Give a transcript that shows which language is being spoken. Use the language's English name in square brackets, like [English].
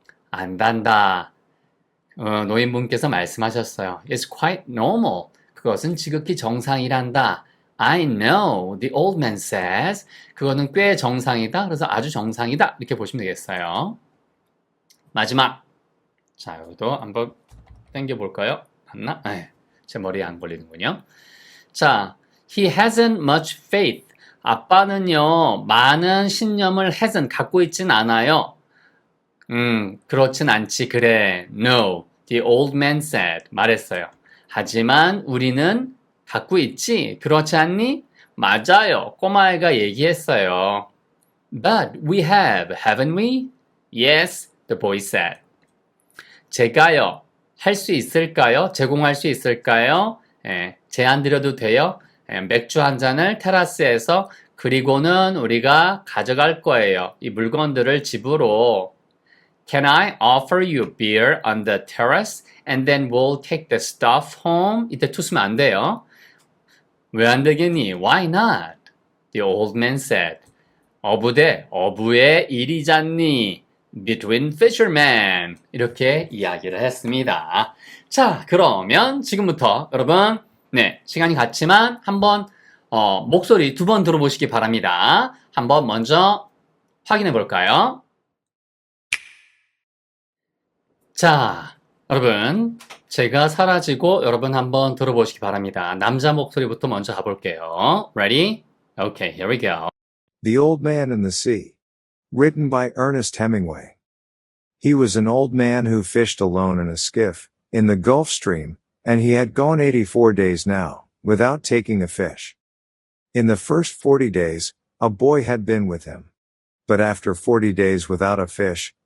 [Korean] 안단다. 노인분께서 말씀하셨어요. [English] It's quite normal. [Korean] 그것은 지극히 정상이란다. [English] I know, the old man says. [Korean] 그거는 꽤 정상이다. 그래서 아주 정상이다. 이렇게 보시면 되겠어요. 마지막. 자, 여기도 한번 당겨볼까요? 맞나? 제 머리에 안 걸리는군요. [English] 자, he hasn't much faith. [Korean] 아빠는요, 많은 신념을 갖고 있진 않아요. 그렇진 않지. 그래. [English] No, the old man said. [Korean] 말했어요. 하지만 우리는 갖고 있지? 그렇지 않니? 맞아요. 꼬마애가 얘기했어요. [English] But we have, haven't we? Yes, the boy said. [Korean] 제가요, 할 수 있을까요? 제공할 수 있을까요? 제안 드려도 돼요? 맥주 한 잔을 테라스에서 그리고는 우리가 가져갈 거예요. 이 물건들을 집으로. [English] Can I offer you beer on the terrace and then we'll take the stuff home? [Korean] 이때 투 쓰면 안 돼요. 왜 안 되겠니? [English] Why not? The old man said. [Korean] 어부의 일이잖니. [English] Between fishermen. [Korean] 이렇게 이야기를 했습니다. 자, 그러면 지금부터 여러분, 시간이 갔지만 한번 목소리 2번 들어보시기 바랍니다. 한번 먼저 확인해 볼까요? 자, 여러분, 제가 사라지고 여러분 한번 들어보시기 바랍니다. 남자 목소리부터 먼저 가볼게요. [English] Ready? Okay, here we go. The Old Man and the Sea. Written by Ernest Hemingway. He was an old man who fished alone in a skiff, in the Gulf Stream, and he had gone 84 days now, without taking a fish. In the first 40 days, a boy had been with him. But after 40 days without a fish,